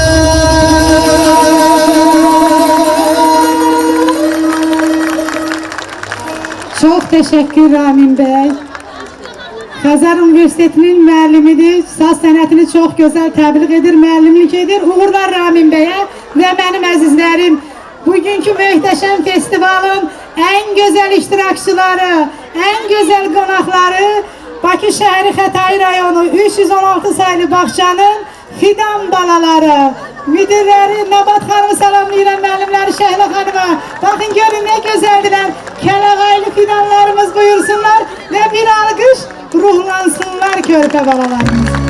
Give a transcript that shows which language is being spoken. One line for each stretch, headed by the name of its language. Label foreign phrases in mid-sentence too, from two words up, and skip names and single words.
Turkish: Çok teşekkür Ramin Bey.
Azerbaijani: Xəzər Universitetinin müəllimidir. Saz sənətini çox gözəl təbliğ edir, müəllimlik edir. Uğurlar Ramin Bey'e ve benim əzizlərim. Bugünkü möhtəşəm festivalın
Turkish: en güzel
Azerbaijani: iştirakçıları,
Turkish: en güzel
Azerbaijani: qonaqları Bakı şəhəri Xətai rayonu 316 sayılı bağçanın fidan balaları. Müdürləri Nabat xanımı salamlayıram, müəllimləri Şəhlə xanıma.
Turkish: Bakın görün ne güzeldiler.
Azerbaijani: Kəlağaylı fidanlarımız buyursunlar ve bir alqış ruhlansınlar körpə balalarımız.